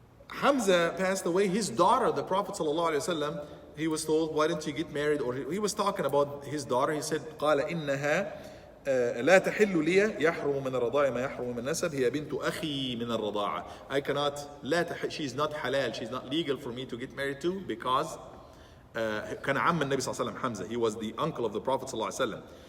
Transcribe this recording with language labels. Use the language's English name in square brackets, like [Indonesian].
[English] Hamza passed away. His daughter, the Prophet ﷺ, he was told, why didn't you get married? Or he was talking about his daughter. He said, [Arabic] قال إنها لا تحل لي يحرم من الرضاعة ما يحرم من النسب هي بنت أخي من الرضاعة. [English] I cannot, she's not halal, she's not legal for me to get married to because [Arabic] كان عم النبي صلى الله عليه وسلم حمزة. [English] He was the uncle of the Prophet صلى الله عليه وسلم.